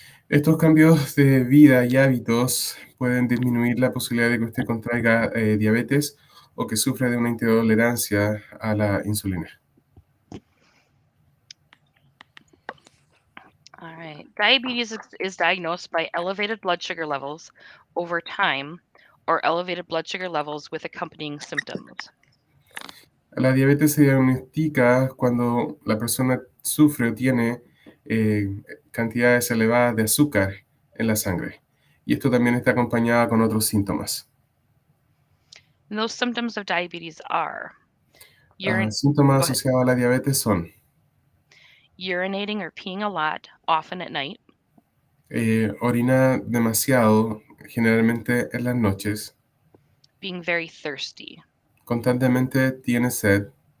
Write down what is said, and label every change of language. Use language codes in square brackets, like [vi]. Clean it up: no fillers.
[es] Estos cambios de vida y hábitos pueden disminuir la posibilidad de que usted contraiga diabetes o que sufra de una intolerancia a la insulina. [en] All right. Diabetes is diagnosed by elevated blood sugar levels over time or elevated blood sugar levels with accompanying symptoms. [es] La diabetes se diagnostica cuando la persona sufre o tiene cantidades elevadas de azúcar en la sangre. Y esto también está acompañado con otros síntomas. [en] And those symptoms of diabetes are [es] Síntomas asociados a la diabetes son [en] urinating or peeing a lot, often at night. [es] Orina demasiado, generalmente en las noches. [en] Being very thirsty. [es] Constantemente tiene sed.